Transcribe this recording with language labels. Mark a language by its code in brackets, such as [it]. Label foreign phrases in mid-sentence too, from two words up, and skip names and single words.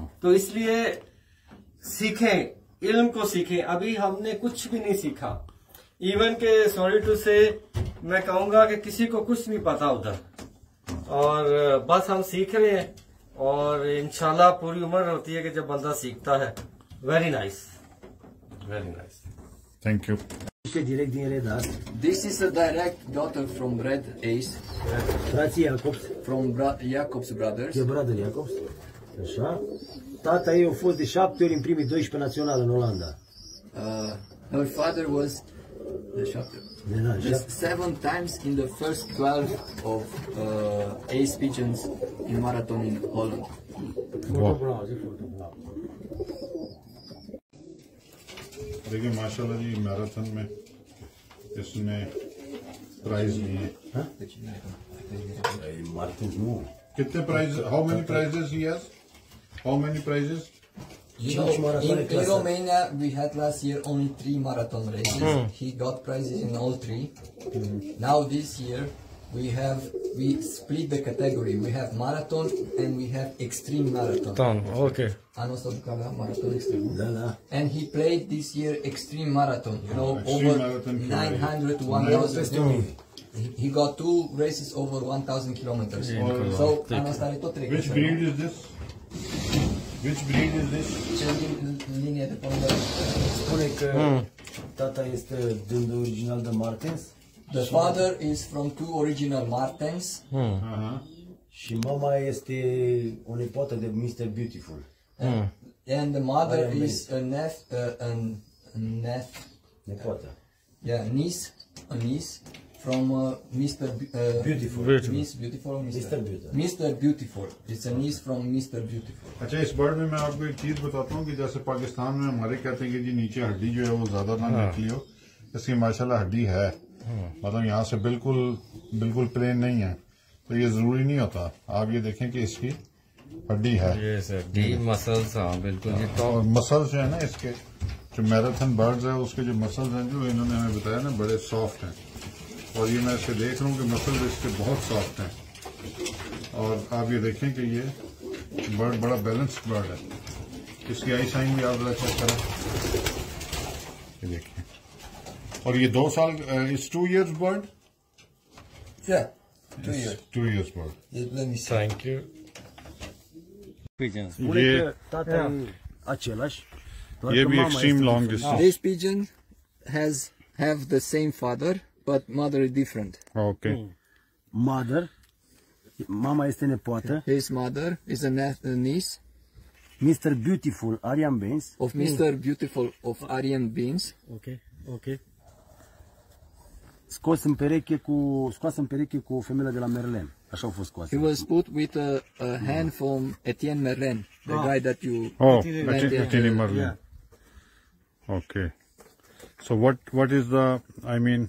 [ur] تو اس لیے سیکھیں، علم کو سیکھیں. ابھی ہم نے کچھ بھی نہیں سیکھا۔ ایون کے [en] sorry to say [ur] میں کہوں گا کہ کسی کو کچھ نہیں پتا ادھر، اور بس ہم سیکھ رہے ہیں. और [ar] إن شاء الله [ur] پوری عمر ہوتی ہے کہ جب بندہ سیکھتا ہے. [en] very nice, very nice, thank you. This is a direct daughter from Red Ace. [ro] Frații Jacobs. [en] From Jacobs Brothers. [ro] E brother Jacobs. Așa. Tata ei a fost de 7 ori în primii 12 național în Olanda. [en] Her father was just 7 times in the first 12 of Ace Pigeons in marathon in Holland. [ur] देखिए [ar] ما شاء الله [ur] جی، میراتھن میں اس نے پرائز لیے. کتنے پرائز? [en] how many prizes he has? how many prizes? In Romania, we had last year only 3 marathon races. He got prizes in all 3. Now this year, we split the category. We have marathon and we have extreme marathon. Okay. [ro] Anul ăsta duc la [en] marathon extreme. [ro] Da. [en] And he played this year extreme marathon. You know, Extreme over marathon 900 to 1,000. He got 2 races over 1,000 kilometers. [ro] So anul ăsta are tot trecut. [en] Which breed is this? Which breed is this? [ro] Cel din linie de pământ. Spune că tata este din original de Martens. [en] The father is from 2 original Martens. [ro] Și mama este o nepoată de Mr. Beautiful. [en] And the mother is a niece from Mr. Beautiful. Miss Beautiful or Mr. Beautiful. Mr. Beautiful. It's a niece from Mr. Beautiful. [ur] اچھا، اس برڈ میں میں آپ کو ایک چیز بتاتا ہوں کہ جیسے پاکستان میں ہمارے کہتے ہیں کہ جی نیچے ہڈی جو ہے وہ زیادہ نہ نکلی ہو، اس کی [ar] ما شاء الله [ur] ہڈی ہے. مطلب یہاں سے بالکل پلین نہیں ہے، تو یہ ضروری نہیں ہوتا. آپ یہ دیکھیں کہ اس کی ہڈی ہے, مسلز۔ ہاں بالکل. اور مسلز جو ہے نا اس کے، جو [en] marathon birds [ur] ہے اس کے جو مسلز ہیں، جو انہوں نے ہمیں بتایا نا، بڑے سافٹ ہیں. اور یہ میں اس کے دیکھ رہا ہوں کہ مسلز اس کے بہت سافٹ ہیں. اور آپ یہ دیکھیں کہ یہ برڈ بڑا [en] balanced bird [ur] ہے. इसकी [en] eye sign [ur] بھی آپ ذرا چیک کریں، یہ دیکھیے. اور یہ 2 سال, [en] it's 2 years bird. Yeah, 2 years. 2 years bird. Let me see. thank you. [ro] Spune că tata e același. [ur] یہ بھی [en] extreme long distance. This pigeon have the same father, but mother is different. ओके। Mother. [ro] Mama este nepoată. [en] His mother is a niece Mr. Beautiful, Aryan Bains. of Mr. Beautiful of Aryan Beans. Ok. [ro] Scoasă în pereche cu o femeie de la Merlin. Așa au fost scoase. [en] He was put with a hand from Etienne Merlin, the guy that you... Oh, Etienne Merlin. Yeah. Okay. So what is the, I mean,